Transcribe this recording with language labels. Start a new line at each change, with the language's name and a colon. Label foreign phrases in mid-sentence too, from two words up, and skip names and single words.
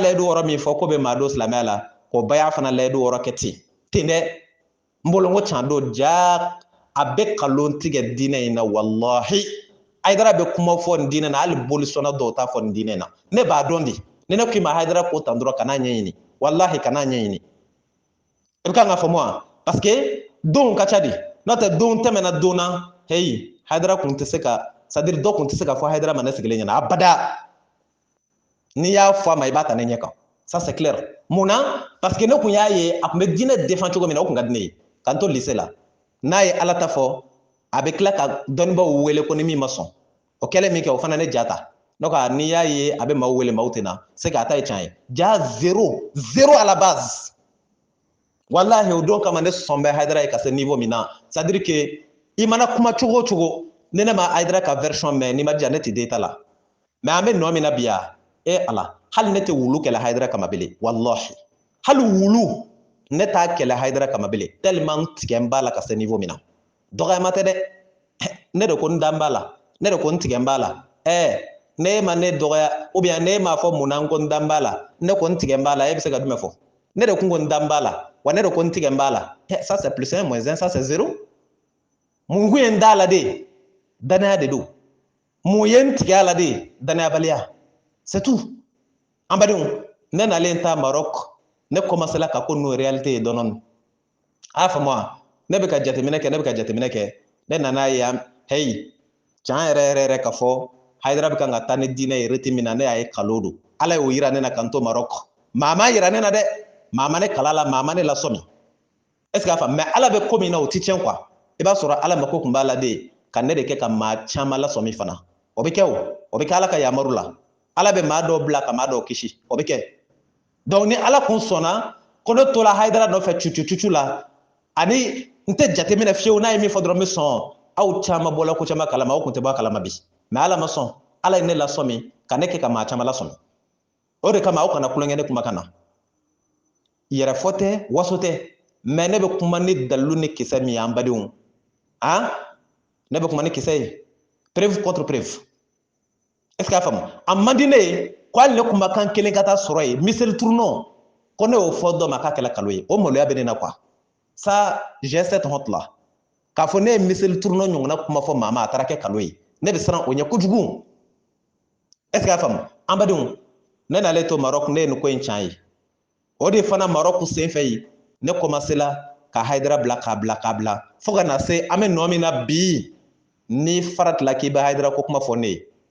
Bambara: layidu wɔɔrɔ min fɔ ko bɛ maa don silamɛya la k'o baya fana layidu wɔɔrɔ kɛ ten dɛ n bolo n ko can don ja a bɛ kalon tigɛ diinɛ in na walahi Haidara bɛ kuma fɔ nin diinɛ na hali bolisɔnna dɔw t'a fɔ nin diinɛ in na ne b'a dɔn de ni ne k'i ma Haidara ko tan dɔrɔn kana ɲɛɲini walahi kana ɲɛɲini i bɛ kan ka faamu wa
French: parce que
Bambara: donw ka ca de n'o tɛ don tɛmɛna don na heyi Haidara kun tɛ se ka
French: c'est à dire
Bambara: dɔ kun tɛ se ka fɔ Haidara ma ne sigilen ɲɛna abada n'i y'a fɔ a ma i b'a ta ne ɲɛ kan
French: ça c'est clair
Bambara: mun na
French: parce que
Bambara: ne kun y'a ye a kun bɛ diinɛ défend cogo min na o kun ka di ne ye k'an to lycée la n'a ye Ala ta fɔ a bɛ tila ka dɔnnibaw wele ko ni min ma sɔn o kɛlen min kɛ o fana ne jata donc n'i y'a ye a bɛ maaw wele maaw tɛ na
French: c'est que
Bambara: a ta ye tiɲɛ ye ja
French: zéro à la base
Bambara: wallahi o don kama ne sɔn bɛ Haidara ye ka se niveau min na
French: c'est à dire que
Bambara: i mana kuma cogo o cogo ni ne ma Haidara ka version mɛn n'i ma diya ne tɛ den ta la mais an bɛ nɔ min na bi ya ala hali ne tɛ wulu kɛlɛ Haidara kama bilen wallahi hali wulu ne t'a kɛlɛ Haidara kama bilen tellement tigɛ n b'a la ka se niveau min na dɔgɔyama tɛ dɛ ne de ko n dan b'a la ne de ko n tigɛ n b'a la ne ma ne dɔgɔya
French: ou bien
Bambara: ne m'a fɔ mun na n ko n dan b'a la ne ko n tigɛ n b'a la e bɛ se ka jumɛn fɔ ne de kun ko n dan b'a la wa ne de ko n tigɛ n b'a la
French: ça c'est plus 1 moins 1 ça c'est 0
Bambara: mun kun ye n da la de danaya de don mun ye n tigɛ a la de danayabaliya c'est tout an badenw ne nalen ta Maroc ne commencé la ka ko n'o réalité ye dɔɔni a faamu wa ne bɛ ka jateminɛ kɛ ne nana ye hey tiɲɛ yɛrɛ ka fɔ Haidara bɛ kan ka taa ni diinɛ ye rythme min na ne y'a ye kalo don ala y'o yira ne na kan to Maroc maa ma yira ne na dɛ maa ma ne kala la maa ma ne lasɔmi
French: est ce que
Bambara: a faamu mais ala bɛ ko min na o ti tiɲɛ quoi i b'a sɔrɔ ala mako kun b'a la de ka ne de kɛ ka maa caman lasɔmi fana o bɛ kɛ o bɛ kɛ ala ka yamaru la ala bɛ maa dɔw bila ka maa dɔw kisi o bɛ kɛ donc ni ala kun sɔnna ko ne tola Haidara nɔfɛ cucu la ani n tɛ jateminɛ fiyewu n'a ye min fɔ dɔrɔn n bɛ sɔn aw caman bɔla ko caman kalama aw kun tɛ bɔ a kalama bi mais ala ma sɔn ala ye ne lasɔmi ka ne kɛ ka maa caman lasɔmi o de kama aw kana kulonkɛ ne kumakan na yɛrɛfɔ tɛ waso tɛ mais ne bɛ kuma ni dalilu ni kisɛ min ye an badenw ne bɛ kuma ni kisɛ ye
French: preuve contre preuve est ce que
Bambara: a faamu a man di ne ye ko hali ne kumakan kelen ka taa sɔrɔ yen miseli turunɔ ko ne y'o fɔ dɔ ma k'a kɛla kalo ye o maloya bɛ ne na
French: quoi ça j'ai cette honte là
Bambara: k'a fɔ ne ye miseli turunɔ ɲɔgɔnna kuma fɔ maa ma a taara kɛ kalo ye ne bɛ siran o ɲɛ kojugu
French: est ce que
Bambara: a faamu an badenw ne n'ale to Maroc ne ye nin ko in tiɲɛ ye o de fana Maroc senfɛ yen ne commencé la ka Haidara bila k'a bila fo ka na se an bɛ nɔ min na bi ni faratila k'i bɛ Haidara ko kuma fɔ ne ye